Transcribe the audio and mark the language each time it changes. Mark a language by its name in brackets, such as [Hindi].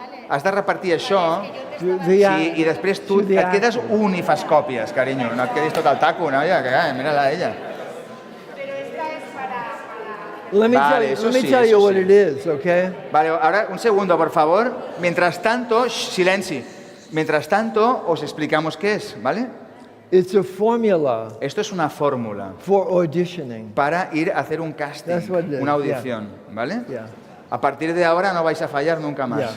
[Catalan] Has de repartir això i després tu et quedes un i fas còpies, carinyo. No et quedis tot el taco, no? Ja, mira-la a ella. [English] Let me tell you what it is, okay? [Spanish] Vale, ahora un segundo, por favor. Mientras tanto, [Catalan] silenci. [Spanish] Mientras tanto, os explicamos qué es, ¿vale? [English] It's a formula. [Spanish] Esto es una fórmula [English] for auditioning. [Spanish] Para ir a hacer un casting, [English] That's what it is, [Spanish] una audición, ¿vale? [English] Yeah. [Spanish] A partir de ahora no vais a fallar nunca más.